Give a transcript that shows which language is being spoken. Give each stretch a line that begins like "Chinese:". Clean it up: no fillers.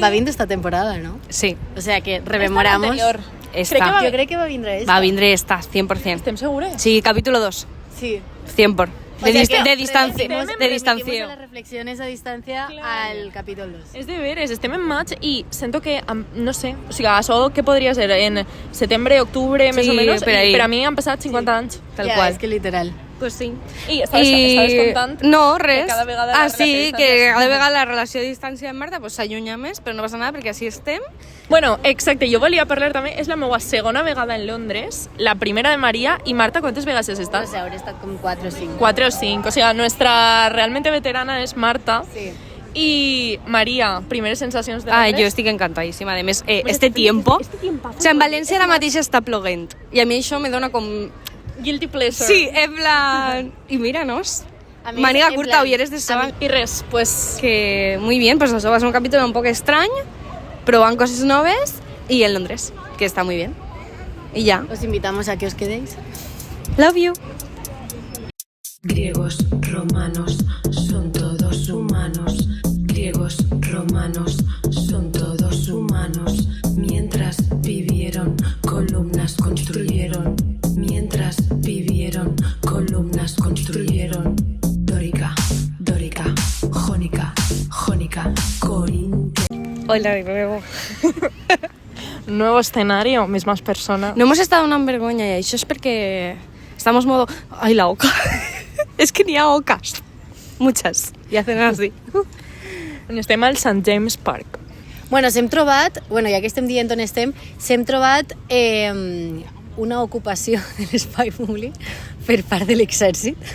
Catalan: Va vindre esta temporada, ¿no? Sí.
Spanish: O sea que rememoramos... Yo
Catalan: crec que va vindre esta. Va vindre esta, 100%. Estem segures?
Spanish: Sí, capítulo 2. Sí. 100%. De distancia. Remitimos las reflexiones a distancia al capítol 2.
Catalan: És de veres, estem en maig i sento que, no sé, això que podria ser en setembre, octubre, més o menys, per a mi han passat 50 anys. Tal qual. És que literal.
Spanish: Pues sí.
Catalan: I estaves contant no, res. que cada vegada cada vegada la relació a distància amb Marta s'allunya més, però no passa nada perquè així estem. Bueno, exacte, jo volia parlar també, és la meva segona vegada en Londres, la primera de Maria, i Marta, ¿cuántas vegades has estat? No sé, hauré estat com 4 o 5.
Spanish: 4 o 5, o sea, nuestra realmente veterana és Marta. Sí.
Catalan: Y María, primeres sensacions de Londres? Jo estic encantadíssima. A més,
Spanish: este tiempo...
Catalan: en València ara mateix està ploguent, i a mi això me dona com...
English: Guilty pleasure.
Spanish: Sí, en plan... I míranos.
Catalan: Màniga curta, ulleres de sol. I res, pues...
Spanish: Que muy bien,
Catalan: pues això va ser un capítol un poc estrany, probant coses noves,
Spanish: y en Londres, que está muy bien. Y ya. Os invitamos a que os quedéis.
English: Love you.
Spanish: Griegos, romanos, son todos humanos. Griegos, romanos, son todos humanos. Mientras vivieron, columnas construyeron. Mientras vivieron, columnas construyeron. Dórica, jónica, corintio. Hola de nuevo. Nuevo escenario, mismas personas. No hemos estado
Catalan: donant vergonya, i això és perquè estamos modo... Ai, la oca.
Spanish: Es que
Catalan: n'hi ha
Spanish: ocas. Muchas. I hacen así.
Catalan: Estem al St. James Park. Bueno, s'hem trobat, ja que estem dient on estem, s'hem trobat una ocupació de l'espai públic per part de l'exèrcit.